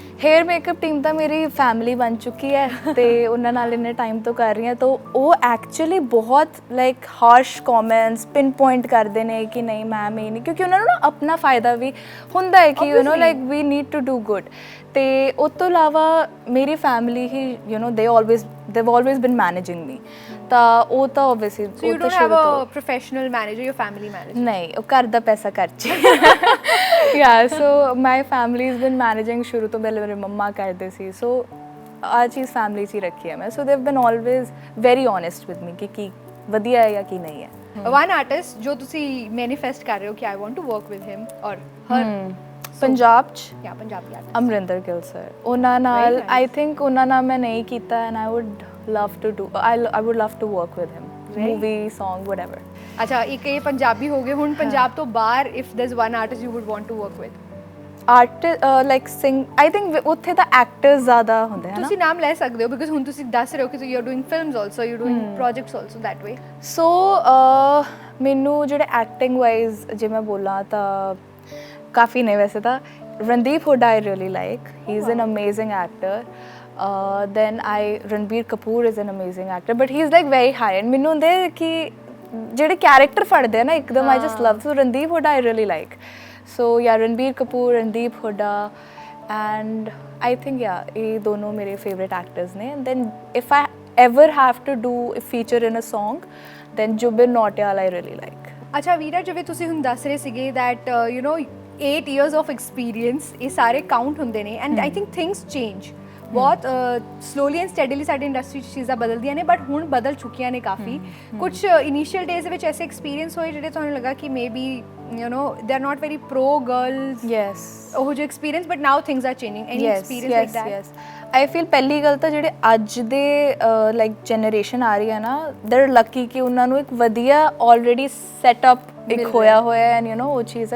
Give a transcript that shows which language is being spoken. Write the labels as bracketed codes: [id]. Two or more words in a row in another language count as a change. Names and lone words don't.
[en] hair makeup team [pa] ਤਾਂ ਮੇਰੀ ਫੈਮਿਲੀ ਬਣ ਚੁੱਕੀ ਹੈ ਤੇ ਉਹਨਾਂ ਨਾਲ ਇੰਨੇ ਟਾਈਮ ਤੋਂ ਕਰ ਰਹੀ ਹਾਂ, ਤਾਂ ਉਹ ਐਕਚੁਅਲੀ ਬਹੁਤ [en] like harsh comments pin point [pa] ਕਰਦੇ ਨੇ ਕਿ ਨਹੀਂ ਮੈਮ ਇਹ ਨਹੀਂ, ਕਿਉਂਕਿ ਉਹਨਾਂ ਨੂੰ ਨਾ ਆਪਣਾ ਫਾਇਦਾ ਵੀ ਹੁੰਦਾ ਹੈ ਕਿ [en] like we need to do good. [pa] ਤੇ ਉਸ ਤੋਂ ਇਲਾਵਾ ਮੇਰੀ ਫੈਮਿਲੀ ਹੀ [en] they've always been managing me, [pa] ਤਾਂ ਉਹ ਤਾਂ obviously [en] so you don't have a professional manager, your family manager? [pa] ਨਹੀਂ, ਉਹ ਘਰ ਦਾ ਪੈਸਾ ਖਰਚੇ। [en] yeah, so my family has been managing [pa] ਸ਼ੁਰੂ ਤੋਂ, ਪਹਿਲੇ ਮੇਰੇ ਮੰਮਾ ਕਰਦੇ ਸੀ, so ਆ ਚੀਜ਼ ਫੈਮਿਲੀ 'ਚ ਹੀ ਰੱਖੀ ਹੈ ਮੈਂ, [en] so they've been always very honest with me [pa] ਕਿ ਕੀ ਵਧੀਆ ਹੈ ਜਾਂ ਕੀ ਨਹੀਂ ਹੈ। [en] one artist [pa] ਜੋ ਤੁਸੀਂ manifest ਕਰ ਰਹੇ ਹੋ ਕਿ [en] I want to work with him or her? [pa] ਪੰਜਾਬ 'ਚ ਪੰਜਾਬੀ ਆਰਟਿਸਟ ਅਮਰਿੰਦਰ ਗਿੱਲ ਸਰ, ਉਹਨਾਂ ਨਾਲ [en] I think [pa] ਉਹਨਾਂ ਨਾਲ ਮੈਂ ਨਹੀਂ ਕੀਤਾ, ਐਂਡ [en] I would love to work with him, movie, song, whatever. [pa] ਅੱਛਾ, ਇੱਕ ਇਹ ਪੰਜਾਬੀ ਹੋ ਗਏ, ਹੁਣ ਪੰਜਾਬ ਤੋਂ ਬਾਹਰ [en] if there's one artist you would want to work with? artist like sing, I think [pa] ਉੱਥੇ ਤਾਂ ਐਕਟਰਸ ਜ਼ਿਆਦਾ ਹੁੰਦੇ ਹਨ। ਤੁਸੀਂ ਨਾਮ ਲੈ ਸਕਦੇ ਹੋ ਬਿਕਾਜ਼ ਹੁਣ ਤੁਸੀਂ ਦੱਸ ਰਹੇ ਹੋ ਕਿ [en] you are doing films also, you doing projects also that way. [pa] ਸੋ ਮੈਨੂੰ ਜਿਹੜੇ [en] acting wise [pa] ਜੇ ਮੈਂ ਬੋਲਾਂ ਤਾਂ ਕਾਫੀ ਨੇ ਵੈਸੇ ਤਾਂ। [en] ਰਣਦੀਪ ਹੁੱਡਾ I really like, he is an amazing actor. then Ranbir Kapoor is an amazing actor, but he is like very high end. [pa] ਮੈਨੂੰ ਹੁੰਦੇ ਕਿ ਜਿਹੜੇ ਕੈਰੈਕਟਰ ਫੜਦੇ ਆ ਨਾ ਇੱਕਦਮ, [en] I just love, so Randeep Hooda I really like. So yeah, Ranbir Kapoor, Randeep Hooda, and I think [pa] ਇਹ ਦੋਨੋਂ ਮੇਰੇ [en] favorite actors ਨੇ. And then if I ever have to do a feature in a song, then Jubin Nautiyal I really like. [pa] ਅੱਛਾ ਵੀਰਾ, ਜਿਵੇਂ ਤੁਸੀਂ ਹੁਣ ਦੱਸ ਰਹੇ ਸੀਗੇ [en] that 8 years of experience [pa] ਇਹ ਸਾਰੇ ਕਾਊਂਟ ਹੁੰਦੇ ਨੇ, [en] and I think things change [pa] ਬਹੁਤ [en] slowly and steadily [pa] ਸਾਡੀ ਇੰਡਸਟਰੀ 'ਚ ਚੀਜ਼ਾਂ ਬਦਲਦੀਆਂ ਨੇ, ਬਟ ਹੁਣ ਬਦਲ ਚੁੱਕੀਆਂ ਨੇ ਕਾਫੀ ਕੁਛ। [en] initial days [pa] ਦੇ ਵਿੱਚ ਐਸੇ ਐਕਸਪੀਰੀਅੰਸ ਹੋਏ ਜਿਹੜੇ ਤੁਹਾਨੂੰ ਲੱਗਾ ਕਿ [en] maybe they are not very pro girls, [pa] ਯੈਸ, ਉਹ ਜੋ ਐਕਸਪੀਰੀਅੰਸ, [en] but now things are changing, any experience like that? yes, I feel [pa] ਪਹਿਲੀ ਗੱਲ ਤਾਂ ਜਿਹੜੇ ਅੱਜ ਦੇ ਲਾਈਕ ਜਨਰੇਸ਼ਨ ਆ ਰਹੀ ਹੈ ਨਾ, [en] they are lucky [pa] ਕਿ ਉਹਨਾਂ ਨੂੰ ਇੱਕ ਵਧੀਆ [en] already setup [pa] ਇੱਕ ਹੋਇਆ ਐਂਡ ਉਹ ਚੀਜ਼ ਹੈ।